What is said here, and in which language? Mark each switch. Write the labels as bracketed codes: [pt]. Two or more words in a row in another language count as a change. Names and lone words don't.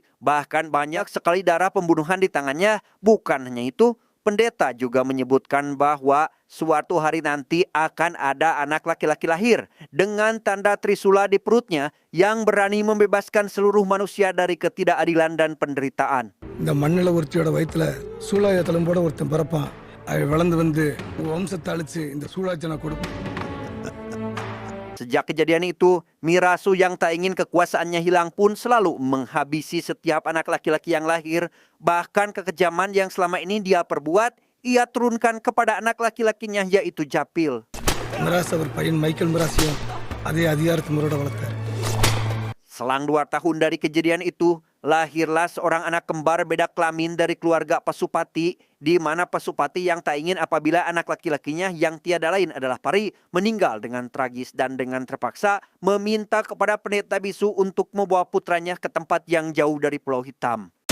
[id] Bahkan banyak sekali darah pembunuhan di tangannya. Bukan hanya itu, pendeta juga menyebutkan bahwa suatu hari nanti akan ada anak laki-laki lahir dengan tanda Trisula di perutnya yang berani membebaskan seluruh manusia dari ketidakadilan dan penderitaan. [ta] இந்த மண்ணில ஒருத்தியோட வயித்துல சூலாய தழும்போட ஒருத்தன் பிறப்பான். அவன் வளர்ந்து வந்து வம்சத்தை அழிச்சு இந்த சூலாச்சனை கொடுப்பான். [id] Sejak kejadian itu, Mirasu yang tak ingin kekuasaannya hilang pun selalu menghabisi setiap anak laki-laki yang lahir. Bahkan kekejaman yang selama ini dia perbuat, ia turunkan kepada anak laki-lakinya, yaitu Japil. [ta] மிராஸ் அவர் பையன் மைக்கேல் மிராஸையும் அதே அதிகாரத்து முறையோட வளர்த்தார். [id] Selang 2 tahun dari kejadian itu, lahirlah seorang anak kembar beda kelamin dari keluarga Pasupati, di mana Pasupati yang tak ingin apabila anak laki-lakinya yang tiada lain adalah Pari meninggal dengan tragis dan dengan terpaksa meminta kepada pendeta bisu untuk membawa putranya ke tempat yang jauh dari Pulau Hitam.